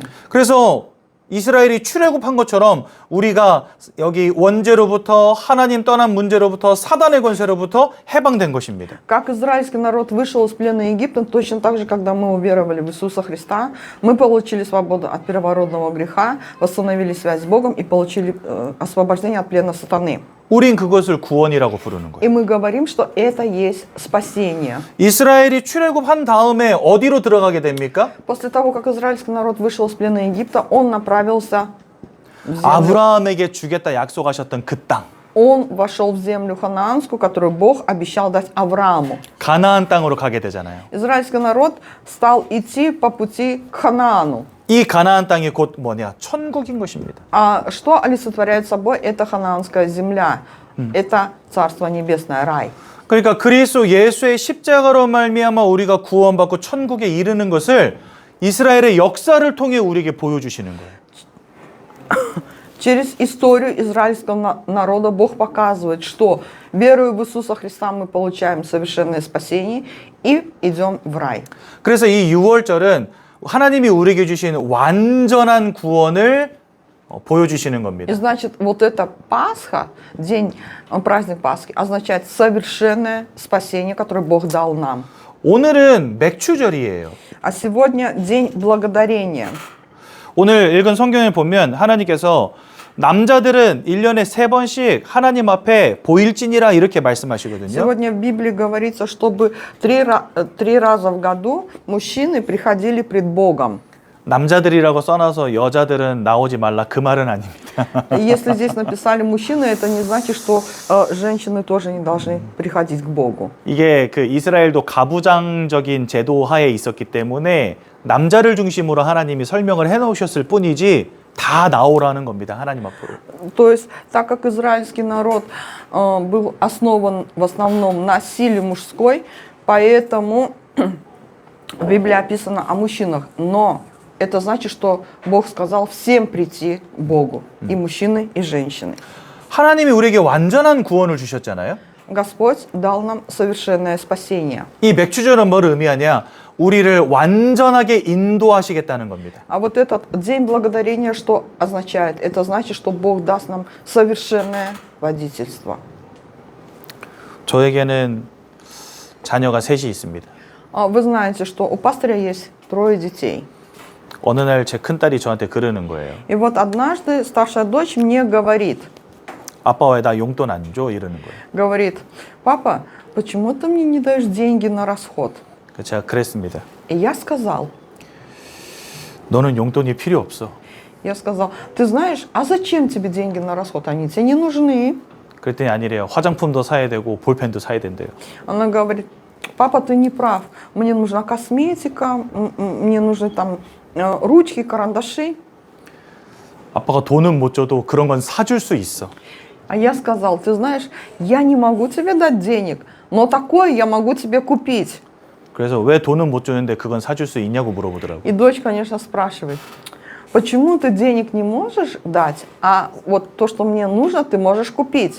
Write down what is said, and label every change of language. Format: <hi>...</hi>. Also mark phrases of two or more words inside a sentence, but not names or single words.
<ko>그래서 이스라엘이 출애굽한 것처럼 우리가 여기 원죄로부터 하나님 떠난 문제로부터 사단의 권세로부터 해방된 것입니다.</ko> <ru>Как израильский народ вышел из плена Египта, точно так же, когда мы уверовали в Иисуса Христа, мы получили свободу от первородного греха, восстановили связь с Богом и получили освобождение от плена сатаны.</ru> <ko>우린 그것을 구원이라고 부르는</ko> <ru>И</ru> <ko>거예요.</ko> <ru>мы говорим, что это есть спасение.</ru> <ko>이스라엘이 출애굽한 다음에 어디로 들어가게 됩니까?</ko> <ru>После того, как израильский народ вышел из плена Египта, он направился в землю.</ru> <ko>아브라함에게 주겠다 약속하셨던 그 땅.</ko> <ru>Он вошел в землю ханаанскую, которую Бог обещал дать Аврааму.</ru> <ko>가나안 땅으로 가게 되잖아요.</ko> <ru>Израильский народ стал идти по пути к Ханаану.</ru> <ko>이 가나안 땅이 곧 뭐냐? 천국인 것입니다.</ko> <ru>А что олицетворяет собой эта ханаанская земля? Это Царство Небесное, рай.</ru> <ko>그러니까 그리스도 예수의 십자가로 말미암아 우리가 구원받고 천국에 이르는 것을 이스라엘의 역사를 통해 우리에게 보여주시는 거예요.</ko> <ru>Через историю израильского народа Бог показывает, что веруя в Иисуса Христа мы получаем совершенное спасение и идем в рай.</ru> <ko>그래서 이 6월절은 하나님이 우리에게 주신 완전한 구원을 보여주시는</ko> <ru>И</ru> <ko>겁니다.</ko> <ru>значит, вот эта Пасха, день, праздник Пасхи, означает совершенное спасение, которое Бог дал нам.</ru> <ko>오늘은 맥추절이에요.</ko> <ru>А сегодня день благодарения.</ru> <ko>오늘 읽은 성경에 보면 하나님께서 남자들은 1년에 3번씩 하나님 앞에 보일지니라 이렇게 말씀하시거든요.</ko> <ru>Сегодня в Библии говорится, чтобы три раза в году мужчины приходили пред Богом.</ru> <ko>남자들이라고 써놔서 여자들은 나오지 말라 그 말은 아닙니다.</ko> <ru>И если здесь написали мужчины, это не значит, что женщины тоже не должны приходить к Богу.</ru> <ko>이게 그 이스라엘도 가부장적인 제도 하에 있었기 때문에 남자를 중심으로 하나님이 설명을 해놓으셨을 뿐이지 다 나오라는 겁니다. 하나님 앞으로.</ko> <ru>То есть, так как израильский народ был основан в основном на силе мужской, поэтому в Библии описано о мужчинах. Но это значит, что Бог сказал всем прийти к Богу, и мужчины, и женщины.</ru> <ko>하나님이 우리에게 완전한 구원을 주셨잖아요.</ko> <ru>Господь дал нам совершенное спасение.</ru> <ko>이 맥추절은 뭘 의미하냐? 우리를 완전하게 인도하시겠다는 겁니다.</ko> <ru>А вот этот день благодарения что означает? Это значит, что Бог даст нам совершенное водительство.</ru> <ko>저에게는 자녀가 셋이 있습니다.</ko> <ru>Вы знаете, что у пастыря есть 3 детей.</ru> <ko>어느 날 제 큰딸이 저한테 그러는 거예요.</ko> <ru>И вот однажды старшая дочь мне говорит,</ru> <ko>아빠 왜 나 용돈 안 줘? 이러는 거예요.</ko> <ru>говорит, папа, почему ты мне не даешь деньги на расход?</ru> <ko>그래서 제가 그랬습니다.</ko> <ru>И я сказал,</ru> <ko>너는 용돈이 필요 없어.</ko> <ru>ты знаешь, а зачем тебе деньги на расход? Они тебе не нужны.</ru> <ko>그랬더니 아니래요. 화장품도 사야 되고 볼펜도 사야 된대요.</ko> <ru>Она говорит, папа, ты не прав. Мне нужна косметика, мне нужны там ручки, карандаши.</ru> <ko>아빠가 돈은 못 줘도 그런 건 사줄 수 있어.</ko> <ru>А я сказал, ты знаешь, я не могу тебе дать денег, но такое я могу тебе купить.</ru> <ko>그래서 왜 돈은 못 주는데 그건 사줄 수 있냐고 물어보더라고요.</ko> <ru>И дочь, конечно, спрашивает, почему ты денег не можешь дать, а вот то, что мне нужно, ты можешь купить?</ru>